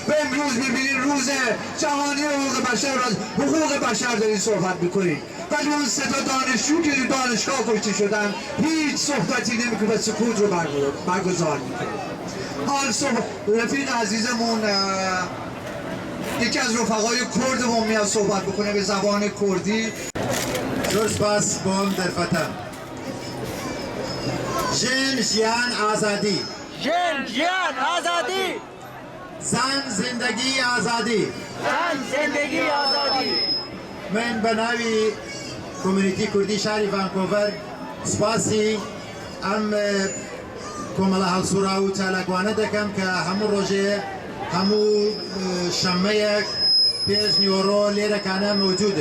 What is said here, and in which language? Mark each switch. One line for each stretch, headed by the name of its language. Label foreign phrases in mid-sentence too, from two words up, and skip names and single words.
Persian: و امروز ببینید روز جهانی حقوق بشر و حقوق بشر دارید صحبت میکنید، ولی اون سه تا دانشجو که تو دانشگاه کشته شدن هیچ صحبتی نمیکنه و سکوت رو برگزار میکنه. حال رفیق عزیزمون یکی از رفقای کردمون میاد صحبت بکنه به زبان کردی.
Central Kurdish: زور سپاس بۆم دەرفەتە. ژن ژیان ئازادی، ژن ژیان ئازادی،
Persian: زن زندگی ئازادی. زن زندگی ئازادی.
Central Kurdish: من بە ناوی کۆمیونیتی کوردی شاری ڤانکۆڤەر سپاسی ئەم کۆمەڵە هەڵسوورا و چالاکوانە دەکەم کە هەموو ڕۆژێ هەموو شەممەیەک پێش نیوەڕۆ لێرەکانە مەوجودن.